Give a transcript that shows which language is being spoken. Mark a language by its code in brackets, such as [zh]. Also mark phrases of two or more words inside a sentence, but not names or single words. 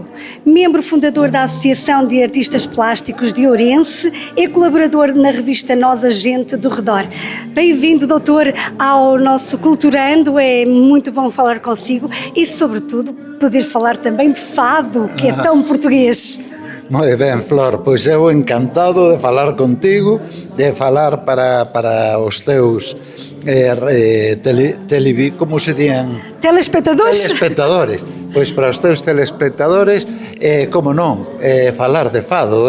[pt] Membro fundador da Associação de Artistas Plásticos de Ourense e colaborador na revista Nós, a Gente do Redor. Bem-vindo, doutor, ao nosso Culturando. É muito bom falar consigo e, sobretudo, poder falar também de fado, que é tão português. [gl] Moi ben, Flor, pois eu encantado de falar contigo, de falar para os teus como se dian? Telespectadores? [pt] Telespectadores. [gl] Pois para os teus telespectadores, como non, falar de fado.